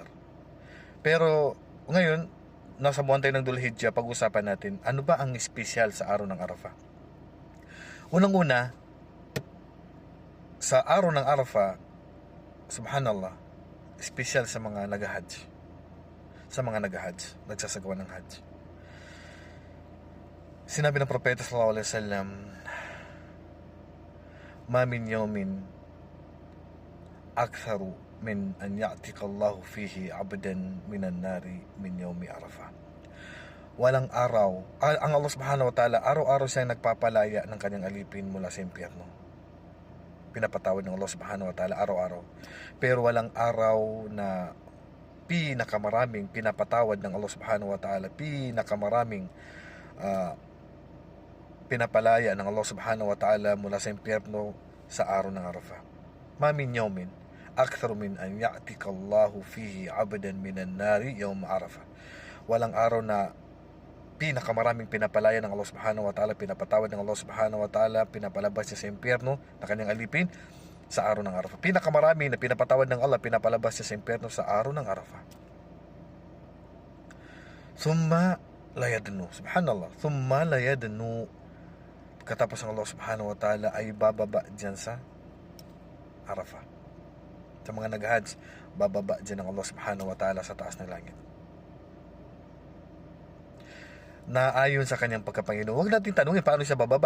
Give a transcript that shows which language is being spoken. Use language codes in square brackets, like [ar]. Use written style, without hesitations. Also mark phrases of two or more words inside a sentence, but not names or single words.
[tl] Pero ngayon, nasa buwan tayo ng Dhul-Hijjah, pag-usapan natin, ano ba ang espesyal sa araw ng Arafah? Unang-una, sa araw ng Arafah, subhanallah, espesyal sa mga nag-hajj. Sa mga nag-hajj, nagsasagawa ng hajj. Sinabi ng Propeta [ar] صلى الله عليه وسلم ما من يوم أكثر من أن يعتق الله فيه عبدا من النار من يوم عرفة." [tl] Walang araw, ang Allah [ar] سبحانه وتعالى, [tl] araw-araw siyang nagpapalaya ng kanyang alipin mula sa impyerno. Pinapatawad ng Allah [ar] سبحانه وتعالى [tl] araw-araw. Pero walang araw na pinakamaraming pinapatawad ng Allah [ar] سبحانه وتعالى, [tl] pinakamaraming pinapalaya ng Allah [ar] سبحانه وتعالى [tl] mula sa impyerno sa araw ng Arafah. [ar] ما من يوم أكثر من أن يعتق الله فيه عبدا من النار يوم عرفة. [tl] Walang araw na pinakamaraming pinapalaya ng Allah [ar] سبحانه وتعالى, [tl] pinapatawad ng Allah [ar] سبحانه وتعالى, [tl] pinapalabas niya sa impyerno na kanyang alipin sa araw ng Arafah. Pinakamarami na pinapatawad ng Allah, pinapalabas niya sa impyerno sa araw ng Arafah. [ar] ثم لا يدنو سبحان الله ثم لا يدنو. [tl] Katapos ng Allah [ar] سبحانه وتعالى [tl] ay bababa dyan sa Arafah. Sa mga nag-hajj, bababa dyan ng Allah [ar] سبحانه وتعالى [tl] sa taas ng langit. Na ayon sa kanyang pagkapanginoon, huwag natin tanungin paano siya bababa.